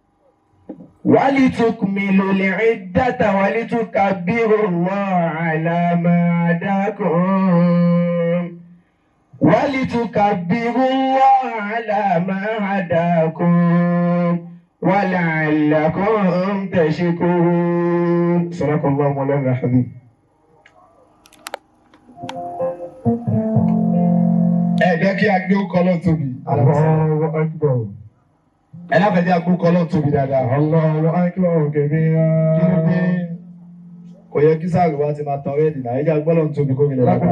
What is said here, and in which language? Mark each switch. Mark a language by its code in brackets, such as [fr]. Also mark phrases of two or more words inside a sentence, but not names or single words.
[ar] ولتكملوا العدة ولتكبروا الله على ما هداكم ولتكبروا الله على ما هداكم ولعلكم تشكرون. صدق الله مولانا الحبيب. [yo] Jẹ́ kí a gbé orúkọ Ọlọ́run tóbi. [ar] الله أكبر. [yo] Ẹ láfẹ̀ẹ́ jẹ́ orúkọ Ọlọ́run tóbi dáadáa. [ar] الله أكبر كبيرا. [yo] Kí ló dé? Kò yẹ kí sáàrù wa ti máa tan rẹ́ẹ̀dì náà. Ẹ jẹ́ agbọ́ Ọlọ́run tóbi kó mi lọ dáadáa.